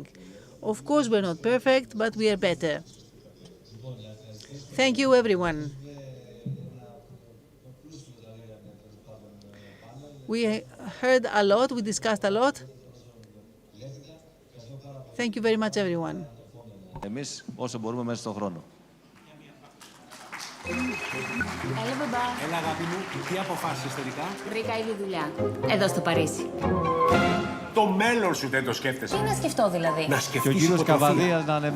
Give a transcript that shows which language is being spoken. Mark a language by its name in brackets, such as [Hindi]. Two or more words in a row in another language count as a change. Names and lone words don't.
[English] Of course, we're not perfect, but we are better. Thank you, everyone. We heard a lot, we discussed a lot. Thank you very much, everyone. [Greek] Εμείς όσο μπορούμε μέσα στον χρόνο. Έλα, μπαμπά. Έλα, αγάπη μου, τι αποφάσισες τελικά? Βρήκα ήδη δουλειά. Εδώ στο Παρίσι. Το μέλλον σου δεν το σκέφτεσαι. Τι να σκεφτώ δηλαδή? Να σκεφτείς Και ο κύριος Καβαδίας να ανεβαίνει.